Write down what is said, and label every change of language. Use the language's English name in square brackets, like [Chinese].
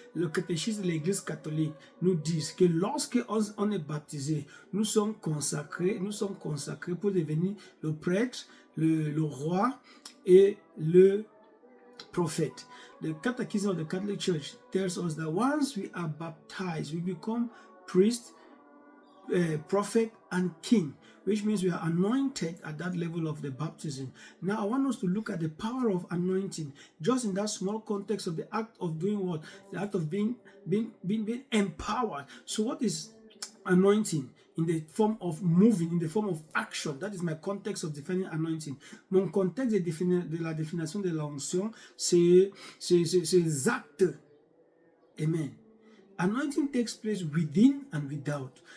[French] Le catéchisme de l'Église catholique nous dit que lorsque on est baptisé, nous sommes consacrés pour devenir le prêtre, le roi et le prophète. [English] The Catechism of the Catholic Church tells us that once we are baptized, we become priest, prophet, and king, which means we are anointed at that level of the baptism. Now, I want us to look at the power of anointing, just in that small context of the act of doing what? The act of being empowered. So what is anointing? In the form of moving, in the form of action. That is my context of defining anointing. [French] Mon contexte de la définition de l'onction, c'est les actes. [English] Amen. Anointing takes place within and without.